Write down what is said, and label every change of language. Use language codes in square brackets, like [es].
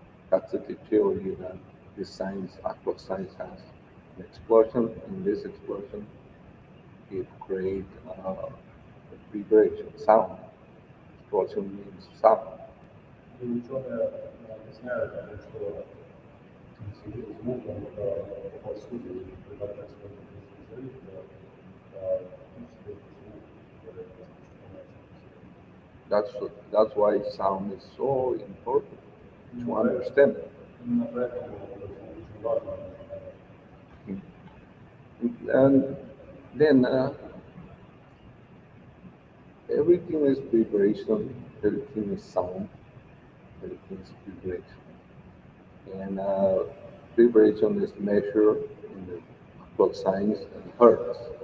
[en] That's the theory that this science, actual science has. An explosion, and this explosion it creates vibration, sound. Explosion means sound. [ru] И ученые объясняют, что звук, он повсюду, и когда происходит взрыв, фактически это звук, который распространяется повсюду. [en] That's that's why sound is so important to understand. [ru] Именно поэтому этот звук очень важно понять. [en] And then everything is vibration, everything is sound, everything is vibration. And vibration is measured in the clock science and hertz.